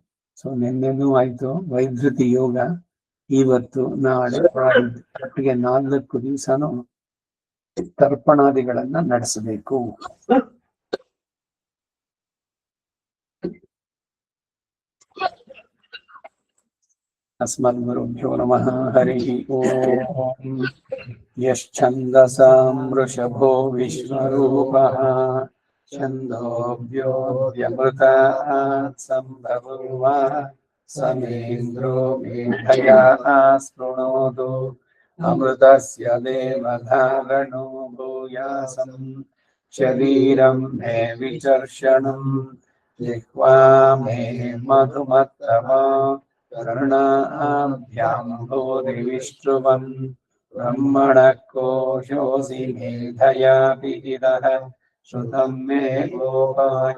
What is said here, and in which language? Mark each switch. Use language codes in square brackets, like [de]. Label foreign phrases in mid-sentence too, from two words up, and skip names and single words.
[kn] ಸೊ ನಿನ್ನೆನೂ ಆಯ್ತು ವೈದ್ಯುತಿ ಯೋಗ, ಇವತ್ತು ನಾಳೆ ಒಟ್ಟಿಗೆ 4 ದಿವಸನೂ ತರ್ಪಣಾದಿಗಳನ್ನ ನಡೆಸಬೇಕು. [sa] ಅಸ್ಮದ್ಗುರುಭ್ಯೋ ನಮಃ. ಹರಿ ಓಂ. ಯಶ್ಛಂದಸಾಂ ವೃಷಭೋ ವಿಶ್ವರೂಪಃ ಛಂದೋಭ್ಯೋऽವ್ಯಮೃತಾತ್ ಸಂಭವೂವ ಸಮೇಂದ್ರೋ ಮೇಧಯಾ ಸ್ಪೃಣೋತು ಅಮೃತಸ್ಯ ದೇವಧಾರಣೋ ಭೂಯಾಸಂ ಶರೀರಂ ಮೇ ವಿಚರ್ಷಣಂ ಜಿಹ್ವಾ ಮೇ ಮಧುಮತ್ತಮಾ ಕರ್ಣಾಭ್ಯಾಂ ಭೂರಿವಿಷ್ಟ್ರುವಂ ಬ್ರಹ್ಮಣಃ ಕೋಶೋऽಸಿ ಮೇಧಯಾ ವಿಹಿತಃ ಶ್ರುತಂ ಮೇ ಗೋಪಾಯ.